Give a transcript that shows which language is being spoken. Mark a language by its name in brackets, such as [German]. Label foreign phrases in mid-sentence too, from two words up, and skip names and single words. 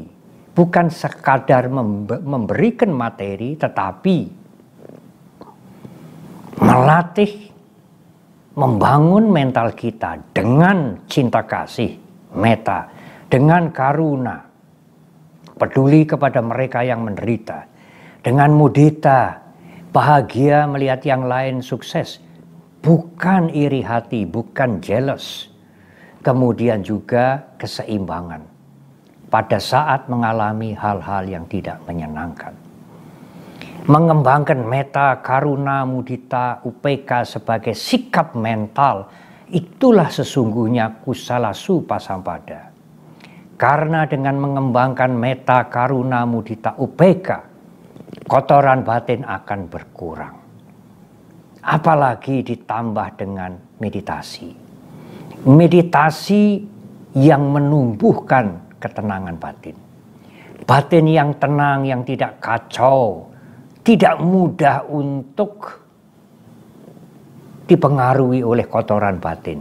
[Indonesian] Bukan sekadar memberikan materi, tetapi melatih, membangun mental kita dengan cinta kasih, meta, dengan karuna, peduli kepada mereka yang menderita, dengan mudita, bahagia melihat yang lain sukses, bukan iri hati, bukan jealous. Kemudian juga keseimbangan pada saat mengalami hal-hal yang tidak menyenangkan. Mengembangkan meta, karuna, mudita, upeka sebagai sikap mental, itulah sesungguhnya [Pali] kusala supasampada. [Indonesian] Karena dengan mengembangkan meta, karuna, mudita, upeka, kotoran batin akan berkurang. Apalagi ditambah dengan meditasi. Meditasi yang menumbuhkan ketenangan batin. Batin yang tenang, yang tidak kacau, tidak mudah untuk dipengaruhi oleh kotoran batin.